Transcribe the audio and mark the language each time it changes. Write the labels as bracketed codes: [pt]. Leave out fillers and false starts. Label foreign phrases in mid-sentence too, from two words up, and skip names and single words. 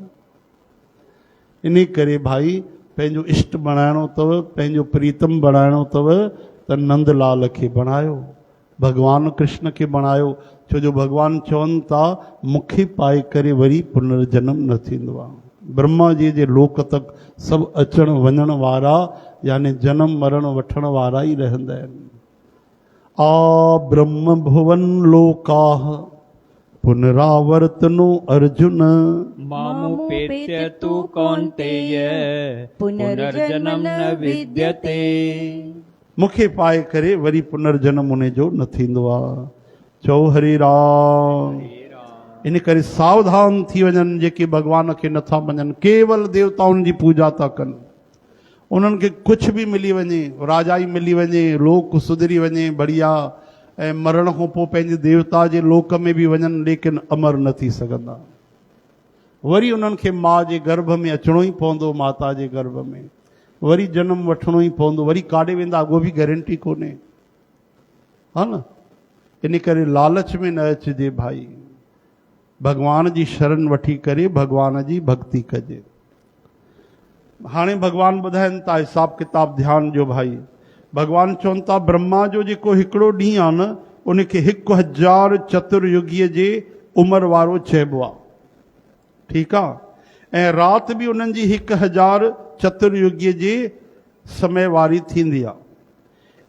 [sd] इन करे भाई पंहिंजो इष्ट बणाइणो अथव, पंहिंजो प्रीतम बणाइणो अथव त नंदलाल खे बणायो, भगवान कृष्ण खे बणायो। छो जो भगवान चवनि था मूंखे पाए करे वरी पुनर्जन्म न थींदो आहे। ब्रह्मा जी जे लोक तक सभु अचण वञण वारा यानी जन्म मरण वठण वारा ई रहंदा आहिनि। [sa] आ ब्रह्म भुवन लोकाः पुनरावर्तनो अर्जुन मामुपेत्य तु कौन्तेय पुनर्जन्म न विद्यते। [sd] मूंखे पाए करे वरी पुनर्जन्म उन जो न थींदो आहे। चओ हरे राम। इन करे सावधान थी वञनि जेके भॻवान खे नथा मञनि, केवल देवताउनि जी पूजा था कनि। उन्हनि खे कुझु बि मिली वञे, राजाई मिली वञे, लोक सुधरी वञे बढ़िया, ऐं मरण खां पोइ पंहिंजे देवता जे लोक में बि वञनि, लेकिन अमर न थी सघंदा। वरी उन्हनि खे माउ जे गर्भ में अचिणो ई पवंदो, माता जे गर्भ में वरी जनम वठिणो ई पवंदो। वरी काॾे वेंदा अॻो बि गारंटी कोन्हे, हा न। इन करे लालच में न अचिजे भाई, भगवान जी शरण वठी करे भगवान जी भक्ति कजे। हाणे भगवान ॿुधाइनि था हिसाब किताब ध्यान जो भाई। भगवान चवनि था ब्रह्मा जो जेको हिकिड़ो ॾींहुं आहे न, उनखे 1000 चतुर्युगीअ जे उमिरि वारो चइबो आहे, ठीकु आहे। ऐं राति बि उन्हनि जी 1000 चतुर्युगीअ जे समय वारी थींदी आहे।